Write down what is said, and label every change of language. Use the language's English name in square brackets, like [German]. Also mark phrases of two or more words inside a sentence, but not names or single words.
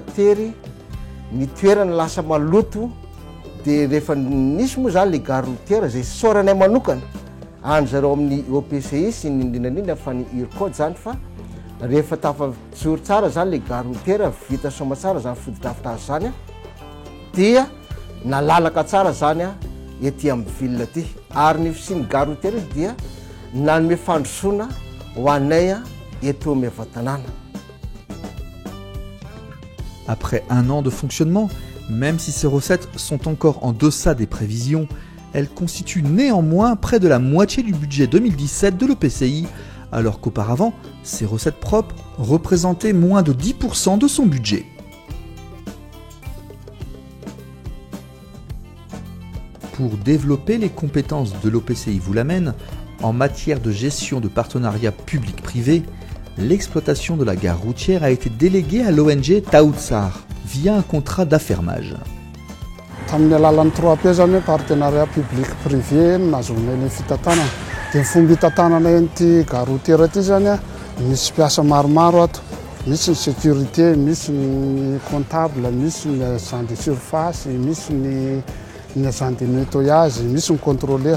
[Malagasy] tery ny toerana lasa maloto dia rehefa nisy moa zany [French] le gare routière [Malagasy] zay soranay manokana any zareo amin'ny OPCI sy ny indrindrandrindra fa ny URCOD zany fa rehefa tafajoro tsara zany [French] le gare routière [Malagasy] vita soma tsara zany fodi-davitra zany a dia nalalaka tsara zany a ety amin'ny ville ty ary ny fisiany [French] gare routière [Malagasy] dia nanome fandrosoana ho anay a eto amin'ny Vatanana. [French] Après un an de fonctionnement, même si ces recettes sont encore en deçà des prévisions, elles constituent néanmoins près de la moitié du budget 2017 de l'EPCI, alors qu'auparavant, ces recettes propres représentaient moins de 10% de son budget. Pour développer les compétences de l'OPCI Voulamene en matière de gestion de partenariats publics-privés, l'exploitation de la gare routière a été déléguée à l'ONG Taoutsar via un contrat d'affermage. [Malagasy] Tamin'ny alalan'ny 3P zany hoe [French] partenariat public privé [Malagasy] nazonay ny fitantanana dia ny fomba hitantanana ity [French] gare routière [Malagasy] ity zany a misy mpiasa maromaro ato, misy ny sécurité, misy ny comptable, misy ny [French] agent de surface, [Malagasy] misy ny [French] agent de nettoyage, [Malagasy] misy ny contrôleur.